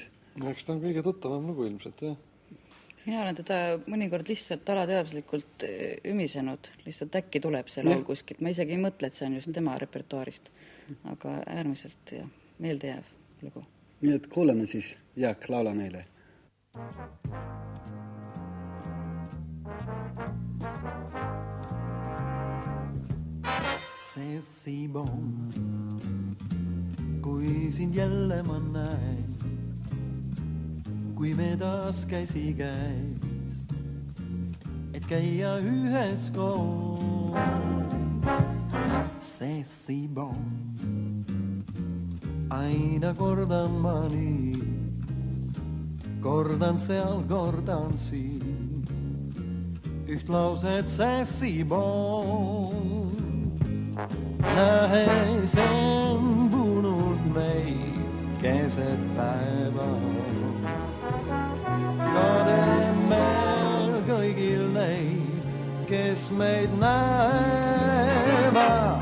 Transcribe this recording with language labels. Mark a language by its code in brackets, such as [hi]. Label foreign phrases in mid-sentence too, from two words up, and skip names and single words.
[et] Eks ta on kõige tuttavam lugu ilmselt, jah. Mina olen teda mõnikord lihtsalt alateaduslikult ümisenud, lihtsalt äkki tuleb see laul kuskilt. Ma isegi ei mõtle, et see on just tema repertuaarist, aga äärmiselt meeldejääv lugu. Nii et kuuleme siis, Jaak, laula meile. [fr] C'est si bon, [et] kui sind jälle ma näen, kui me taas käsi käis, et käia ühes koos. [fr] C'est si bon, [et] aina kordan ma nii, kordan seal, kordan siin, üht lauset [fr] see si bon. [et] Nähes embunud meid keset päeva, kademel kõigil neid, kes meid näevad.